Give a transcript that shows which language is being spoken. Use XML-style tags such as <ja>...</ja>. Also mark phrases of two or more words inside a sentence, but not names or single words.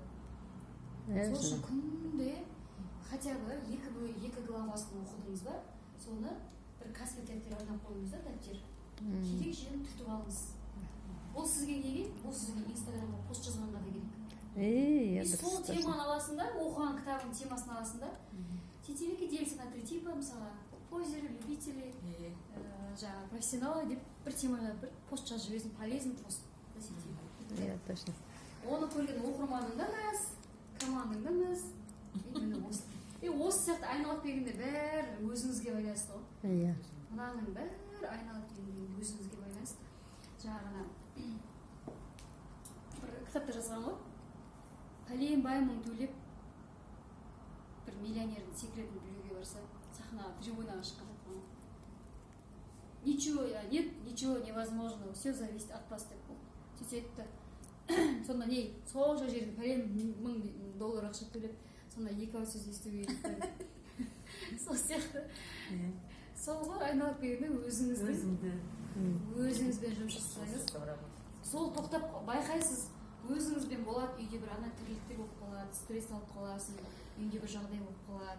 <kk>Сол үшін күнде</kk> <ru>хотя бы</ru> <kk>2 главасын оқыдыңыз ба, соны бір конспекттер арнап қойыңыз да, дәптер. Керек жерін түртіп алыңыз. Ол сізге неге? Ол сізге инстаграмға пост жазғанға да керек. Иә, сол теманы аласың да, оқыған кітабың темасын аласың да, сетевикке</kk> <ru>делится на 3 типа,</ru> <kk>мысалы,</kk> <ru>позеры, любители,</ru> <kk>жаңағы профессионалы деп бір темаға бір пост жазып жібересің,</kk> <ru>полезный пост.</ru> <kk>Иә, точно. Оны көрген оқырманың да мәз, командаң да мәз. Осы сияқты айналып келгенде бәрі өзіңізге байланысты ғой. Иә. Мынаның бәрі айналып келгенде өзіңізге байланысты. Жаңағына бір кітапта жазған ғой. Пәленбай мың төлеп бір миллионердің секретін білуге барса, сахнаға трибунаға шыққан жатқан.</kk> <ru>Ничего нет, ничего невозможного, все зависит от вас</ru> <kk>деп болды. Сөйтсе айтты. Сонда не? Сол жерден пәлен мың доллар ақша төлеп, сонда 2 ауыз сөз естуге кетті. Сол сияқты. Сол ғой айналып келгенде өзіңізбен жұмыс жасасаңыз, сол тоқтап байқайсыз, өзіңізбен болады, үйде бір ана тірліктер болып қалады, стресс алып қаласың, үйде бір жағдай болып қалады.</kk>